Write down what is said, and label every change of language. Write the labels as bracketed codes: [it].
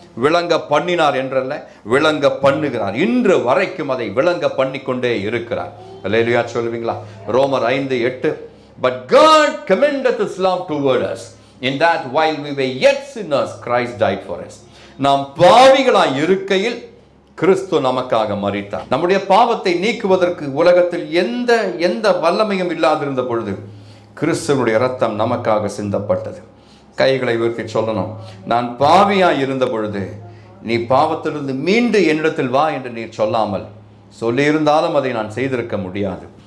[ta] விளங்க பண்ணினார் என்றல்ல, விளங்க பண்ணுகிறார். இன்று வரைக்கும் அதை விளங்க பண்ணிக்கொண்டே இருக்கிறார். அல்லேலூயா சொல்லுவீங்களா? [en] ரோமர் 5:8, But God commendeth his love toward us, in that while we were yet sinners, Christ died for us. [ta] நாம் பாவிகளாய் இருக்கையில் கிறிஸ்து நமக்காக மரித்தார். நம்முடைய பாவத்தை நீக்குவதற்கு உலகத்தில் எந்த வல்லமையும் இல்லாதிருந்த பொழுது கிறிஸ்துவனுடைய இரத்தம் நமக்காக சிந்தப்பட்டது. கைகளை உயர்த்தி சொல்லணும், நான் பாவியாய் இருந்த பொழுது நீ பாவத்திலிருந்து மீண்டு என்னிடத்தில் வா என்று நீர் சொல்லாமல், சொல்லியிருந்தாலும் அதை நான் செய்திருக்க முடியாது.